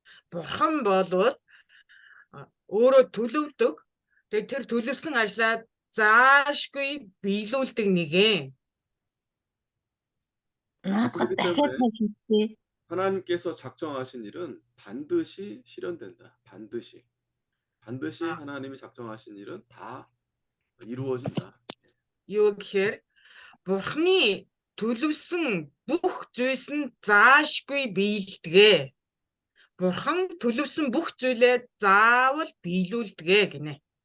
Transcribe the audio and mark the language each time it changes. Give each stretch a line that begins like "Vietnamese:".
Mongolian: Бурхан болвол өөрөө төлөвлөдөг. Тэгээд тэр төлөвлөсөн ажлаа заашгүй биелүүлдэг нэгэн.
Korean: 그렇기 때문에 하나님께서 작정하신 일은 반드시 실현된다. 반드시 하나님이 작정하신 일은 다 이루어진다.
Mongolian: Юу гэхээр Бурханы төлөвсөн бүх зүйлс нь заашгүй биелдэгэ. Бурхан төлөвсөн бүх зүйлээ заавал биелүүлдэгэ гинэ.